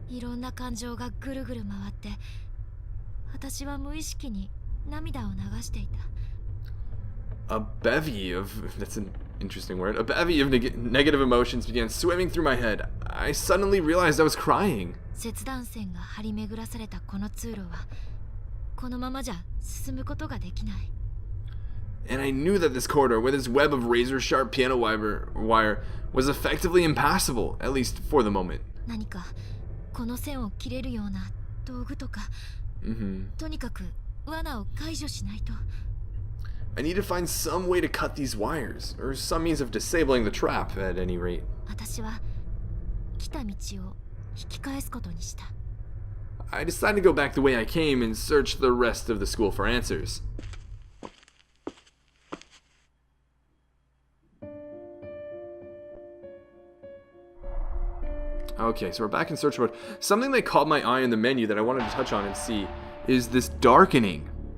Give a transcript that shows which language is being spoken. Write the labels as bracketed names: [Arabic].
[Japanese] いろんな感情がぐるぐる回って、私は無意識に涙を流していた。 [English] A bevy of... that's an interesting word. A bevy of negative emotions began swimming through my head. I suddenly realized I was crying. [Japanese] 切断線が張り巡らされたこの通路は、このままじゃ進むことができない。 [English] And I knew that this corridor, with its web of razor-sharp piano wire, was effectively impassable, at least for the moment. [Japanese] 何かこの線を切れるような道具とか、とにかく罠を解除しないと。 [English] I need to find some way to cut these wires, or some means of disabling the trap, at any rate. [Japanese] 私は来た道を引き返すことにした。 [English] I decided to go back the way I came and search the rest of the school for answers. Okay, so we're back in search mode. Something that caught my eye in the menu that I wanted to touch on and see is this darkening.